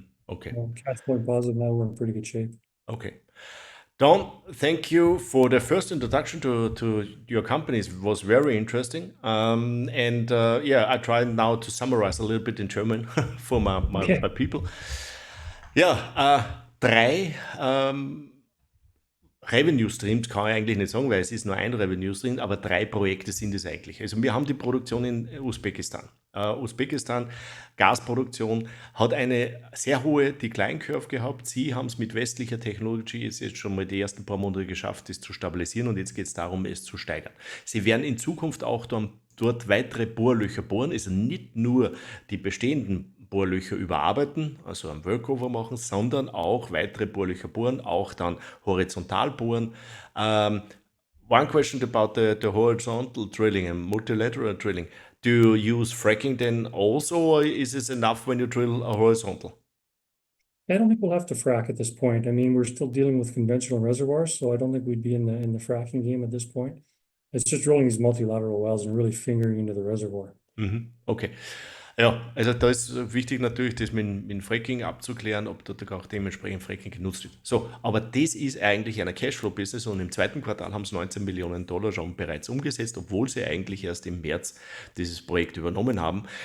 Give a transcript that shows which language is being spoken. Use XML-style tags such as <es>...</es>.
<en>Okay. Cash flow positive now, we're in pretty good shape. Okay. Don, thank you for the first introduction to your companies. It was very interesting. I try now to summarize a little bit in German for my people.</en> <de>Ja, drei Revenue Streams kann ich eigentlich nicht sagen, weil es ist nur ein Revenue Stream, aber 3 Projekte sind es eigentlich. Also wir haben die Produktion in Usbekistan. Usbekistan, Gasproduktion, hat eine sehr hohe Decline Curve gehabt. Sie haben es mit westlicher Technologie jetzt schon mal die ersten paar Monate geschafft, es zu stabilisieren, und jetzt geht es darum, es zu steigern. Sie werden in Zukunft auch dort weitere Bohrlöcher bohren, also nicht nur die bestehenden Bohrlöcher überarbeiten, also einen Workover machen, sondern auch weitere Bohrlöcher bohren, auch dann horizontal bohren.</de> <en>One question about the horizontal drilling and multilateral drilling. Do you use fracking then also, or is it enough when you drill a horizontal? I don't think we'll have to frack at this point. I mean, we're still dealing with conventional reservoirs, so I don't think we'd be in the fracking game at this point. It's just drilling these multilateral wells and really fingering into the reservoir. Okay.</en> <de>Ja, also da ist wichtig natürlich, das mit dem Fracking abzuklären, ob dort auch dementsprechend Fracking genutzt wird. So, aber das ist eigentlich ein Cashflow-Business, und im zweiten Quartal haben sie 19 Millionen Dollar schon bereits umgesetzt, obwohl sie eigentlich erst im März dieses Projekt übernommen haben.</de>